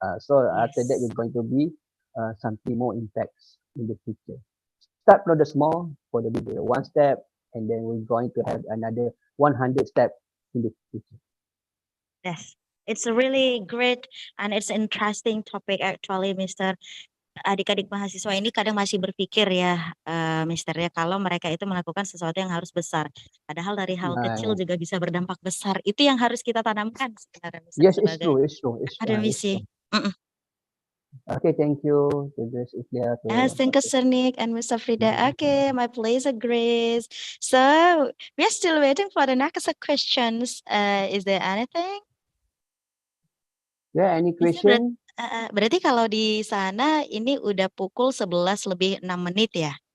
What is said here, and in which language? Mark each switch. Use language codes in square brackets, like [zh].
[en] So after that, you're going to be something more impacts in the future. Start from the small for the bigger, one step, and then we're going to have another 100 steps in the future. Yes, it's a really great and it's interesting topic actually, Mr. [id] Adik-adik mahasiswa ini kadang masih berpikir ya, Mister ya, kalau mereka itu melakukan sesuatu yang harus besar. Padahal dari hal kecil juga bisa berdampak besar. Itu yang harus kita tanamkan sebenarnya, Mister, [en] Yes, it's [id] sebagai [en] true. [id] akademisi. [en] Okay, thank you. Yes, thank you, Sir Nick and Mr. Frida. Okay, my pleasure, Grace. So we are still waiting for the next questions. Is there anything? Yeah, any question? [id] Berarti kalau di sana ini udah pukul 11 lebih 6 menit ya?